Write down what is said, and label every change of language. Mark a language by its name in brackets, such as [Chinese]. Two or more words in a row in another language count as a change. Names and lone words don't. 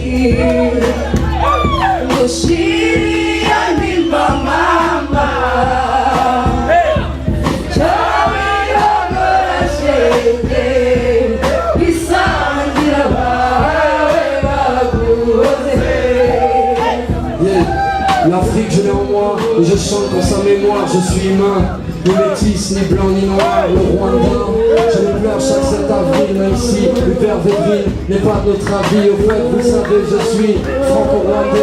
[Kinyarwanda] ngushiriye nimba mama cyawe yogora shenge bisangira bawe baguhoze. [French] L'Afrique je l'ai en moi et je chante pour sa mémoire. Je suis humain, ni métis, ni blanc, ni noir. Le Rwanda, je le pleure chaque 7 avril. Même si l'hiver vébrine n'est pas de notre avis. Au fait, vous savez, je suis franco-rwandais.